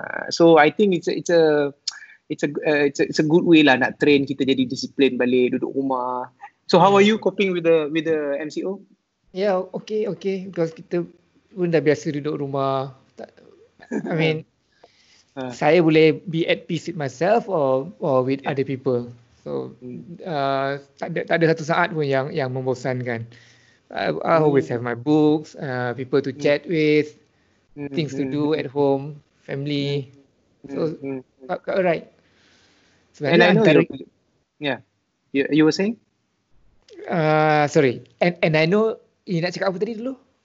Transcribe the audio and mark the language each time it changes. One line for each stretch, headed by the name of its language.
English: So I think it's a good way
Malay: lah nak train kita jadi disiplin balik duduk rumah.
English: So how are you coping with the MCO? Yeah, okay, because
Malay: kita pun dah biasa duduk rumah.
English: I mean,
Malay: saya boleh
English: be at peace with myself or with other people.
Malay: So tak ada satu saat pun yang membosankan.
English: I always have my books, people to chat with, things to do at home, family. So right. And I know you were saying? Sorry. And I know you
Malay: nak cakap apa tadi dulu?